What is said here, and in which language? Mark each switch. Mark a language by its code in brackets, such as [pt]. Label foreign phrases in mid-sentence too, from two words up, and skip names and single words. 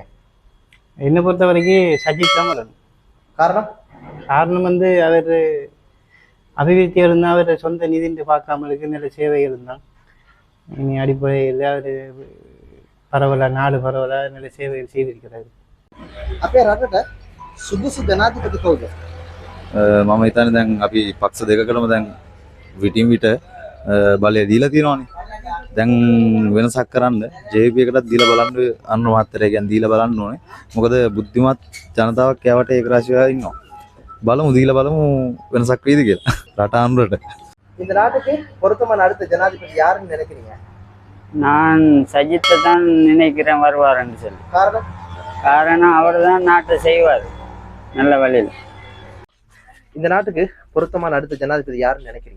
[ta] என்னை பொறுத்த வரைக்கும் சஜித் தான் வரணும். காரணம் வந்து அவர் அபிவிருத்தி இருந்தால் அவர் சொந்த நிதின்னு பார்க்காம இருக்கு, நல்ல சேவை இருந்தால் இனி அடிப்படையில் அவர் பரவலாக நாடு பரவலாக நல்ல சேவைகள் செய்திருக்கிறார். [si] අපේ රටට සුදුසු ජනාධිපති කවුද? මම හිතන්නේ දැන් අපි පක්ෂ දෙකකටම දැන් විටින් විට බලය දීලා තියෙනවානේ. දැන් වෙනසක් කරන්න JP එකටත් දීලා බලන්න අන්න මාත්‍රය කියන්නේ දීලා බලන්න ඕනේ. මොකද බුද්ධිමත් ජනතාවක් යවට ඒක රාශිය ඉන්නවා. බලමු දීලා බලමු වෙනසක් වෙයිද කියලා. රට අනුරට. [ta] இந்த நாட்டுக்கு பொருத்தமான அடுத்த ஜனாதிபதி யாருன்னு நினைக்கிறீங்க? நான் சஜித்தை தான் நினைக்கிறேன் வருவாருன்னு சொல்லி. காரணம் அவர் தான் நாட்டை செய்வார் நல்ல வழியில். இந்த நாட்டுக்கு பொருத்தமான அடுத்த ஜனாதிபதி யாருன்னு நினைக்கிறீங்க?